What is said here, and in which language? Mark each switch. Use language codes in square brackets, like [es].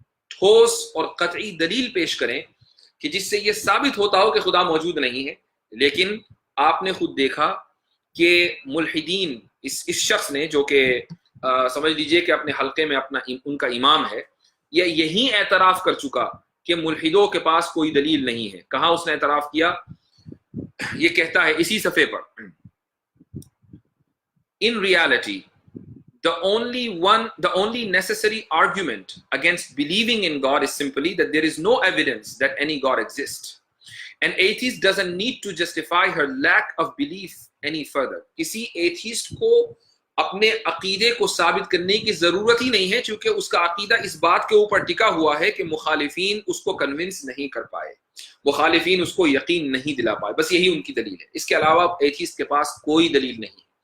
[ur] ٹھوس اور قطعی دلیل پیش کریں کہ جس سے یہ ثابت ہوتا ہو کہ خدا موجود نہیں ہے، لیکن آپ نے خود دیکھا کہ ملحدین اس شخص نے جو کہ سمجھ لیجئے کہ اپنے حلقے میں ان کا امام ہے، یہ یہی اعتراف کر چکا کہ ملحدوں کے پاس کوئی دلیل نہیں ہے۔ کہاں اس نے اعتراف کیا؟ یہ کہتا ہے اسی صفحے پر، [en] In reality, the only necessary argument against believing in God is simply that there is no evidence that any God exists. An atheist doesn't need to justify her lack of belief any further. [ur] کسی atheist کو اپنے عقیدے کو ثابت کرنے کی ضرورت ہی نہیں ہے، چونکہ اس کا عقیدہ اس بات کے اوپر ٹکا ہوا ہے کہ مخالفین اس کو کنونس نہیں کر پائے، مخالفین اس کو یقین نہیں دلا پائے، بس یہی ان کی دلیل ہے۔ اس کے علاوہ ایتھیسٹ کے پاس کوئی دلیل نہیں۔